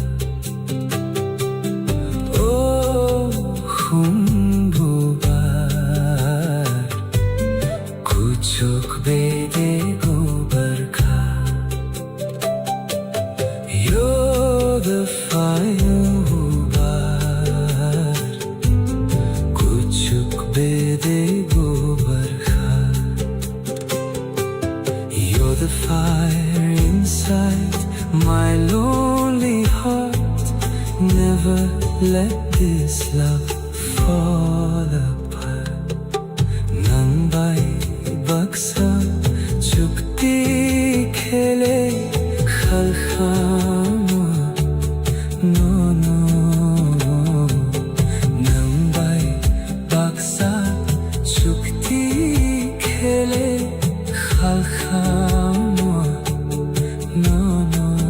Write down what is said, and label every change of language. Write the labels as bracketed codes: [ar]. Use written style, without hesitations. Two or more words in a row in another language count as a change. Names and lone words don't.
[trp] Oh khumbuba kuchuk bede gobar kha [en] You're the fire [trp] kuchuk bede gobar kha [en] You're the fire inside my lonely heart. Never let this love fall apart. [trp] Nang bai baksa chukti khele khalkhama no no Nang bai baksa chukti khele khalkhama no no